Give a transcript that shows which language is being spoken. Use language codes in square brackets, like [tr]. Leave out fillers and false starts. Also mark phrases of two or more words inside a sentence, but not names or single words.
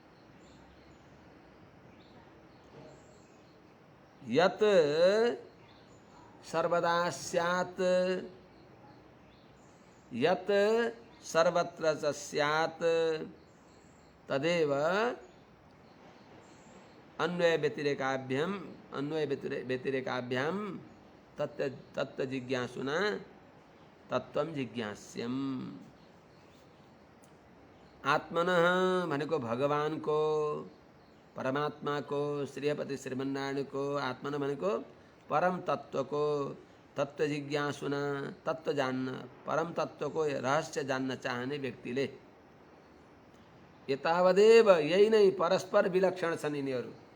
[sa] यत् सर्वदा स्यात् यत् सर्वत्र च स्यात् तदेव अन्वय व्यतिरेकाभ्यां तत्त्व जिज्ञासुना तत्त्वं जिज्ञास्यम्। [ne] आत्मनः भनेको भगवानको, परमात्माको, श्रीपति श्रीमन्नारायणको, आत्मन भनेको परम तत्वको, [sa] तत्व जिज्ञासुना [ne] तत्व जान्न, परम तत्वको रहस्य जान्न चाहने व्यक्तिले यतावदेव यही नै परस्पर विलक्षण छन् यिनीहरू।